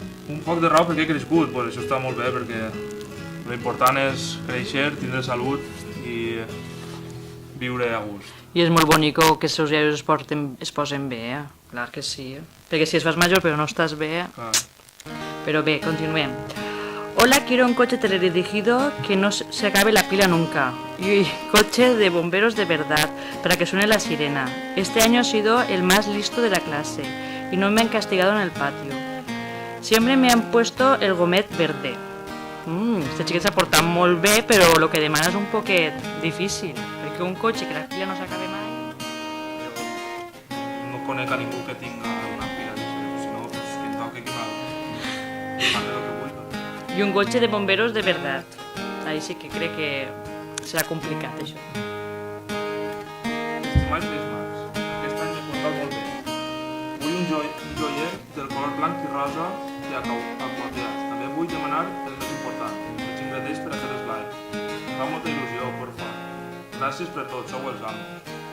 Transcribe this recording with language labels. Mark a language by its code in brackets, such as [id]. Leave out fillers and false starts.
[ca] Un poc de raó perquè he crescut, pues això està molt bé, perquè l'important és créixer, tindre salut i viure a gust. I és molt bonico que els seus iaios es posen bé, clar que sí. Perquè si es fas major però no estàs bé... Clar. [es] Pero ve, continuemos. Hola, quiero un coche teledirigido que no se acabe la pila nunca. Y coche de bomberos de verdad, para que suene la sirena. Este año he sido el más listo de la clase y no me han castigado en el patio. Siempre me han puesto el gomet verde. [ca] Este xiquet s'ha portat molt bé, però el que demana és un poquet difícil. Perquè un cotxe que la pila no s'acabe mai... No conec a ningú que tinga una pila de si no, pues que em toque que m'haga lo que vulga. [es] Y un coche de bomberos de verdad. Ahí sí que cree que [ca] serà complicat, això. Estimats Reis Mags, aquest any m'he portat molt bé. Vull un joier del color blanc i rosa i aquateats. També vull demanar el més important, els ingredients per a fer l'eslai. Em fa molta il·lusió, porfa. Gràcies per tot, sou els amos.